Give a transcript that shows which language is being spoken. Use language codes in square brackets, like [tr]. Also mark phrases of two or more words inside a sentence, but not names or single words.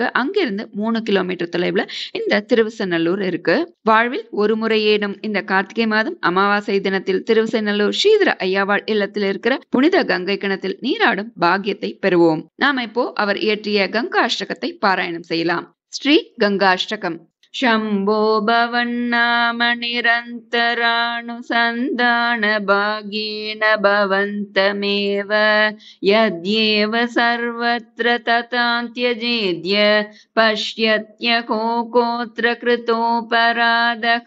[ta] அங்கிருந்து 3 கிலோமீட்டர் தொலைவுல இந்த திருவசநல்லூர் இருக்கு. வாழ்வில் ஒரு முறையேனும் இந்த கார்த்திகை மாதம் அமாவாசை தினத்தில் திருவசநல்லூர் ஸ்ரீதர ஐயாவாள் இல்லத்தில் இருக்கிற புனித கங்கை கிணத்தில் நீராடும் பாக்கியத்தை பெறுவோம். நாம இப்போ அவர் இயற்றிய கங்காஷ்டகத்தை பாராயணம் செய்யலாம். ஸ்ரீ கங்காஷ்டகம். [sa] शम्भो भवन्नाम निरन्तरानुसन्धान भागेन भवन्तमेव यद्येव सर्वत्र तथान्त्यजेद्य पश्यत्यको कोऽत्र कृतोऽपराधः